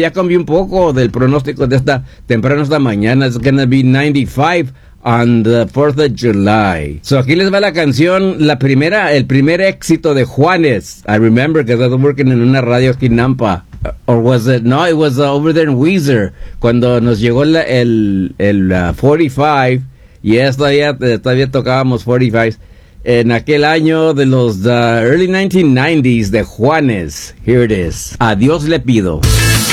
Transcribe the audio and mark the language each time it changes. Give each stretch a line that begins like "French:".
Spanish: Ya cambié un poco del pronóstico de esta temprano esta mañana.
English: It's going to be 95 on the 4th of July.
Spanish: So aquí les va la canción, la primera, el primer éxito de Juanes.
English: I remember because I was working in
Spanish: una radio aquí en
English: Nampa. Or was it? No, it was over there in Weezer.
Spanish: Cuando nos llegó el 45, y todavía tocábamos 45s, en aquel año de los
English: early 1990s
Spanish: de Juanes.
English: Here it is.
Spanish: Adiós le pido.